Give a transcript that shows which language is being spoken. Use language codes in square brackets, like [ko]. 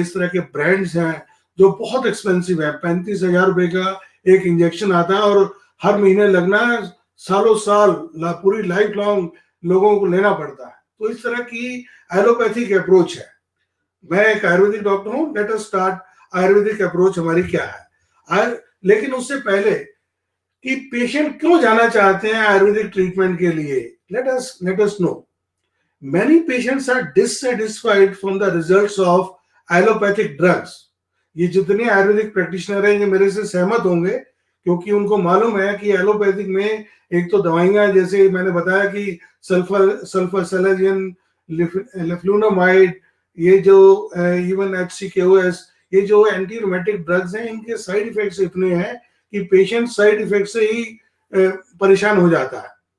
[hi] इस तरह के ब्रांड्स हैं जो बहुत एक्सपेंसिव है। 35,000 रुपए का एक इंजेक्शन आता है और हर महीने लगना है, सालों साल पूरी लाइफ लॉन्ग लोगों को लेना पड़ता है। तो इस तरह की एलोपैथिक अप्रोच है। मैं एक आयुर्वेदिक डॉक्टर हूं, [en] let us start [hi] Ayurvedic approach हमारी क्या है। लेकिन उससे पहले कि पेशेंट क्यों जाना चाहते हैं आयुर्वेदिक ट्रीटमेंट के लिए, [en] Let us know. Many patients are dissatisfied from the results of allopathic drugs. [hi] ये जितने आयुर्वेदिक प्रैक्टिशनर हैं ये मेरे से सहमत होंगे, क्योंकि उनको मालूम है कि एलोपैथिक में एक तो दवाइयां, जैसे मैंने बताया कि सल्फरसेलाजिन, लेफ्लुनोमाइड, ये जो इवन HCKOS, ये जो एंटी रूमेटिक ड्रग्स हैं, इनके साइड इफेक्ट्स इतने हैं कि पेशेंट साइड इफेक्ट से ही परेशान हो जाता है।